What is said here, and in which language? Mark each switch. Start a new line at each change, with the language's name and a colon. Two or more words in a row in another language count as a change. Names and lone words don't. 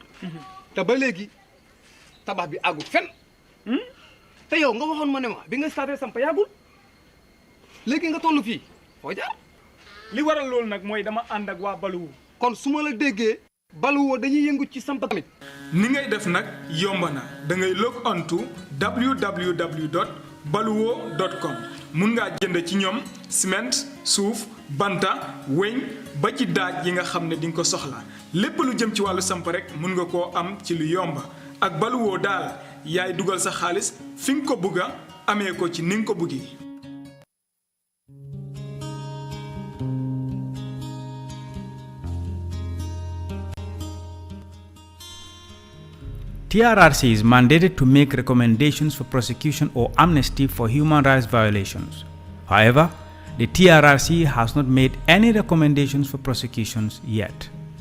Wolof: te ba léegi tabax bi àggul fenn. te yow nga waxoon ma ne ma bi nga starté samp yàggul léegi nga toll fii. foo jaar li waral loolu nag mooy dama ànd ak waa Baluwo. kon su ma la déggee Baluwo dañuy yëngu ci samp tamit. ni ngay def nag yomb na da ngay
English: log on to
Wolof: www.baluwo.com mun ngaa jënd ci ñoom ciment suuf banta weñ ba ci daaj yi nga xam ne di nga ko soxla lépp lu jëm ci wàllu samp rek mun nga koo am ci lu yomb ak Baluwo daal yaay dugal sa xaalis fi nga ko bugga amee ko ci ni nga ko buggee.
English: TRRC is mandated to make recommendations for prosecution or amnesty for human rights violations. However, the TRRC has not made any recommendations for prosecutions yet.